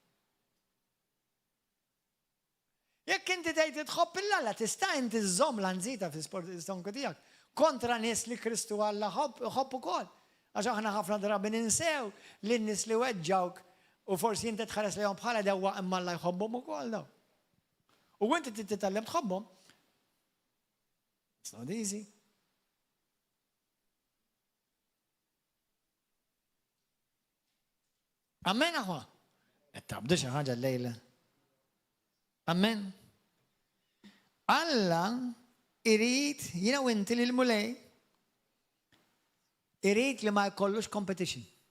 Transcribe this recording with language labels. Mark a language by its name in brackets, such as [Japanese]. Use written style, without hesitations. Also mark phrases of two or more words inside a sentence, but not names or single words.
[Maltese] Jekk inti tgħid tħobb l-Alla tista' inti żżomm l-anżita fl-istonku tiegħek kontra nies li Kristu Alla ħobb ukoll. Għax aħna ħafna drabi ninsew li n-nies li weġġawk u forsi inti tħares lehom bħala dewwa imma Alla jħobbhom ukoll daw. U inti titgħallem tħobbhom. [English] It's not easy. [Maltese] Amen aħwa. Tabdu xi ħaġa l-lejla. Amen. Alla irid jiena u inti lil mulej irid li ma jkollux competition.